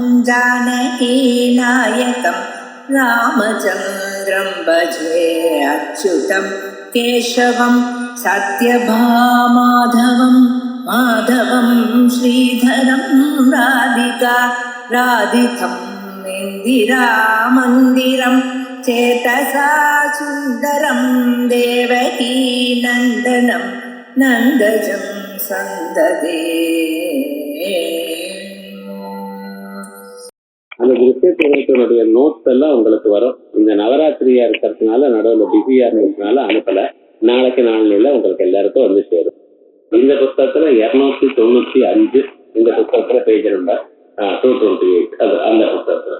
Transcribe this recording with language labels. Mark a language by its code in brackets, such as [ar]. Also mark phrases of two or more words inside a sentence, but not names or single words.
[sa] जानकीनायकं रामचन्द्रं भजे अच्युतं केशवं सत्यभामाधवं माधवं श्रीधरं राधिका राधितं इन्दिरामन्दिरं चेतसा सुन्दरं देवकी नन्दनं नन्दजं सन्ददे. [ta] அந்த திருஷ்யத்தினுடைய நோட்ஸ் எல்லாம் உங்களுக்கு வரும். இந்த நவராத்திரியா இருக்கிறதுனால நடுவில் பிஸியா இருக்கிறதுனால அனுப்பல. நாளைக்கு நாளில உங்களுக்கு எல்லாருக்கும் வந்து சேரும். இந்த புத்தகத்துல 295 இந்த புத்தகத்துல [en] page number [ta] 228 அது அந்த புத்தகத்துல.